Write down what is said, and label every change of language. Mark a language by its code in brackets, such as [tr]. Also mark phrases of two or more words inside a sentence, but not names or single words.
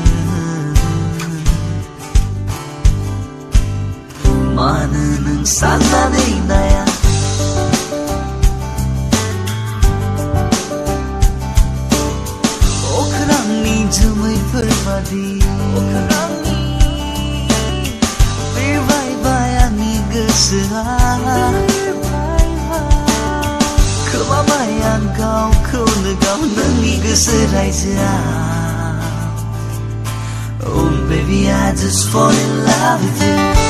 [brx] मानो नों साननानै नाया जोमैफोर बादि बिरबायबाय आंनि गोसोआ खोमाबाय आं गावखौनो गाव नोंनि गोसो रायजोआ [en] Oh baby I just fall in love with you